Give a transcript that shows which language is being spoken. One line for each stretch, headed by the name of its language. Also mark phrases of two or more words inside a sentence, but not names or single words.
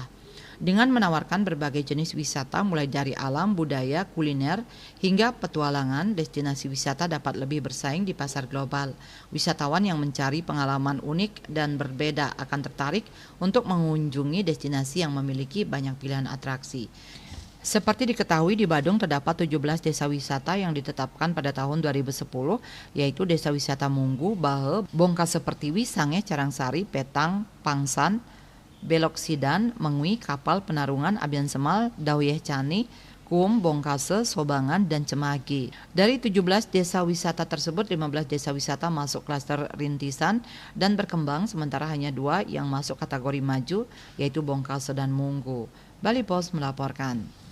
Indonesian: Dengan menawarkan berbagai jenis wisata mulai dari alam, budaya, kuliner, hingga petualangan, destinasi wisata dapat lebih bersaing di pasar global. Wisatawan yang mencari pengalaman unik dan berbeda akan tertarik untuk mengunjungi destinasi yang memiliki banyak pilihan atraksi. Seperti diketahui di Badung terdapat 17 desa wisata yang ditetapkan pada tahun 2010, yaitu Desa Wisata Munggu, Bahe, Bongkase Pertiwi, Sange, Carangsari, Petang, Pangsan, Belok Sidan, Mengwi, Kapal, Penarungan, Abian Semal, Dauyeh Cani, Kum, Bongkase, Sobangan, dan Cemagi. Dari 17 desa wisata tersebut, 15 desa wisata masuk klaster rintisan dan berkembang, sementara hanya 2 yang masuk kategori maju, yaitu Bongkase dan Munggu. Bali Post melaporkan.